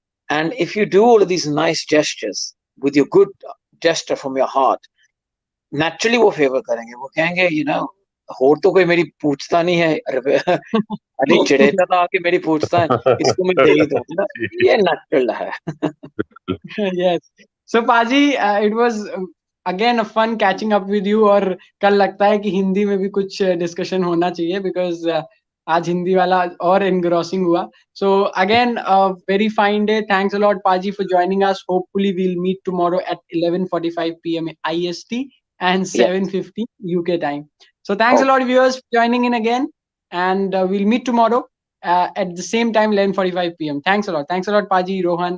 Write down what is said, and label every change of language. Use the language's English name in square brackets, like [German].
[English] and if you do all these nice gestures with your good gesture from your heart, [Hindi] naturally वो favour करेंगे, वो कहेंगे, [English] you know, [Hindi] और तो कोई मेरी पूछता नहीं है, अरे जडेजा था आके मेरी पूछता है, इसको मैं दे ही दूं ना, ये नेचुरल है। [English] Yes. So Paji, it was again a fun catching up with you, [Hindi] और कल लगता है कि हिंदी में भी कुछ डिस्कशन होना चाहिए, [English] because [Hindi] आज हिंदी वाला और engrossing हुआ. [English] So again, a very fine day. Thanks a lot, Paji, for joining us. Hopefully, we'll meet tomorrow at 11:45 p.m. IST and 7:50 UK time. So thanks a lot, viewers, for joining in again. And we'll meet tomorrow at the same time, 11:45 p.m. Thanks a lot. Thanks a lot, Paji, Rohan,